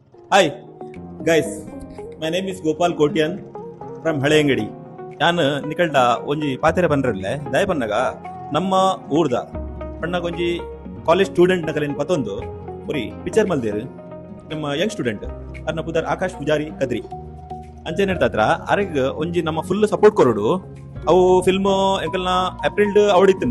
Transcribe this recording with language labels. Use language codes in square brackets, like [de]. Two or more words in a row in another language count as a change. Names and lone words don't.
[en] Hi, guys. My name is Gopal Kotian from Halengadi. [tcy] ನಾನು ನಿಕಲ್ಡ ಒಂಜಿ ಪಾತೆರೆ ಪನ್ರಲ್ಲೇ ದಯ ಪನ್ನಗ ನಮ್ಮ ಊರ್ದ ಪಣ್ಣಗ ಒಂಜಿ [en] college student [tcy] ನಕಲಿನ ಪತ್ತೊಂದು ಬರೀ ಪಿಕ್ಚರ್ ಮಲ್ದೇರು ನಮ್ಮ [en] young student [tcy] ಅರ್ನ ಪುದರ್ ಆಕಾಶ್ ಪೂಜಾರಿ ಕದ್ರಿ ಅಂಚೆನ್ ಇರ್ತಾತ್ರ ಅರೆಗ್ ಒಂಜಿ ನಮ್ಮ [en] full support [tcy] ಕೊರೋಡು ಅವು ಫಿಲ್ಮ್ ಎಂಕಲ್ನ ಏಪ್ರಿಲ್ ಅವಡಿತ್ತಂಡು